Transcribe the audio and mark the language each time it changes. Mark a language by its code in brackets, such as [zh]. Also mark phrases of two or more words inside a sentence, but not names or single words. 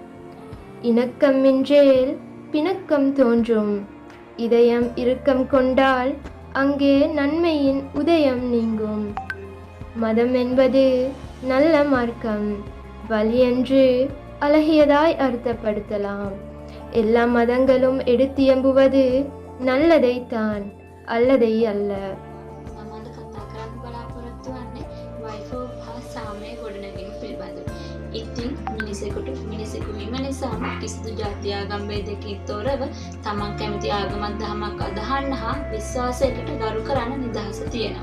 [ta] இணக்கமின்றேல் பிணக்கம் தோன்றும், இதயம் இறுக்கம் கொண்டால் அங்கே நன்மையின் உதயம் நீங்கும். மதம் என்பது நல்ல மார்க்கம், வலியன்று அழகியதாய் அர்த்தப்படுத்தலாம். எல்லா மதங்களும் எடுத்தியம்புவது நல்லதைத்தான், அல்லதை அல்ல. [si] මමද කතා කරන්න බලාපොරොත්තු වන්නේ වයිෆෝබ් හා සාමය ගොඩනැගීම පිළිබඳව. ඉතින් මිනිසෙකු වීම නිසාම කිසිදු ජාති ආගම් භේදයකින් තොරව තමන් කැමති ආගමක් දහමක් අදහන්න හා විශ්වාසයකට ගරු කරන්න නිදහස තියෙනවා.